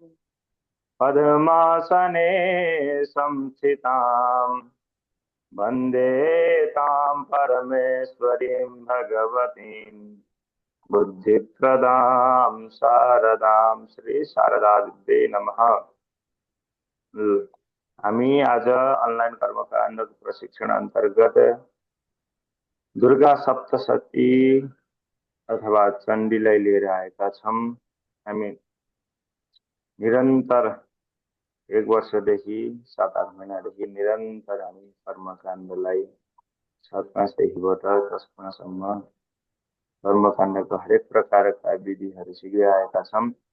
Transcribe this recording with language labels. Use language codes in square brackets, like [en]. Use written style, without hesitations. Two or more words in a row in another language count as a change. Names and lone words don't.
[sa] पद्मासने संस्थिताम् वन्दे तां परमेश्वरीं भगवतीं बुद्धिप्रदां शारदां श्री शारदा विद्ये नमः। [ne] हामी आज अनलाइन कर्मकाण्डको प्रशिक्षण अन्तर्गत दुर्गा सप्तशती अथवा चण्डीलाई लिएर आएका छौं। हामी निरन्तर 1 वर्षदेखि 7-8 महिनादेखि निरन्तर हामी कर्मकाण्डलाई 7-5 देखिबाट 10 गुणासम्म कर्मकाण्डको हरेक प्रकारका विधिहरू सिक्दै आएका छौं।